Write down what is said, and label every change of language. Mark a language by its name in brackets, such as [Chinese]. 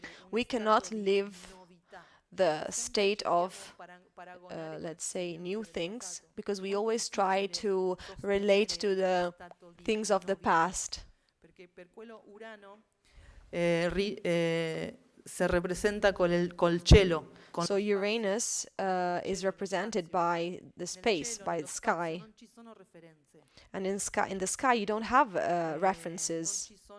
[English] We cannot live the state of, let's say, new things, because we always try to relate to the things of the past. [Italian] Perché per quello Urano si representa col cielo. [English] So Uranus is represented by the space, by the sky. [Italian] Non ci sono referenze. [English] And in the sky you don't have references.